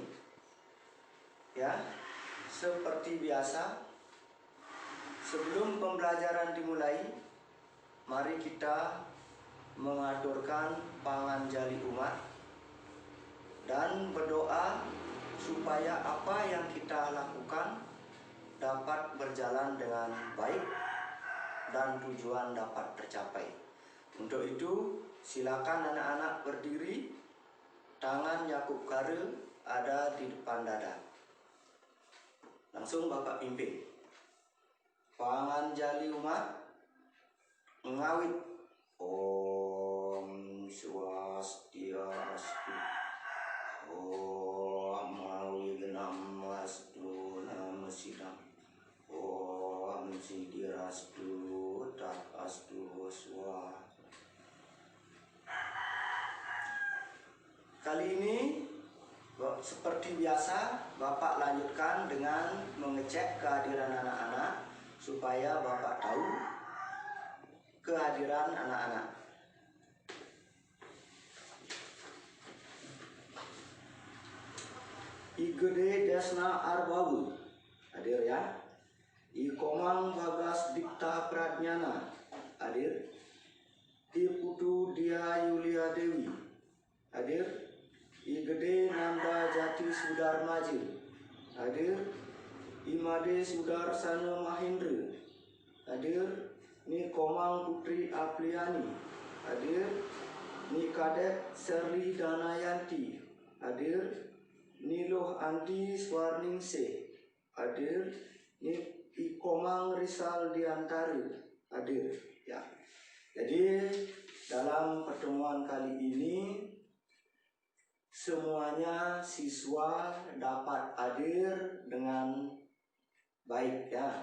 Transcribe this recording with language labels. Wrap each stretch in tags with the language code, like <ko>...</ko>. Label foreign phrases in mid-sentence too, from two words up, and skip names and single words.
<id>Ya, seperti biasa, sebelum pembelajaran dimulai, mari kita mengaturkan panganjali umat dan berdoa supaya apa yang kita lakukan dapat berjalan dengan baik dan tujuan dapat tercapai. Untuk itu, silakan anak-anak berdiri. Tangan Yakub Karel ada di depan dada. Langsung Bapak pimpin.</id> <ban>Panganjali umat mengawit.</ban> <sa>Om Swastiastu. Om Awignamasdu Namasidam. Om Sidirastu Tatastu Swa.</sa> <id>Kali ini seperti biasa Bapak lanjutkan dengan mengecek kehadiran anak-anak supaya Bapak tahu kehadiran anak-anak. Igede Desna Arbawu hadir ya. Ikomang Bagas Dikta Pradnyana hadir. Iputu Dia Yulia Dewi hadir. Igede Nanda Jati Sudarmaji hadir. Imade Sudarsana Mahendra hadir. Ni Komang Putri Apliani hadir. Ni Kadek Serli Danayanti hadir. Ni Loh Andi Swarningse hadir. Ni Ikomang Risal Diantari hadir ya. Jadi dalam pertemuan kali ini semuanya siswa dapat hadir dengan baik ya.</id>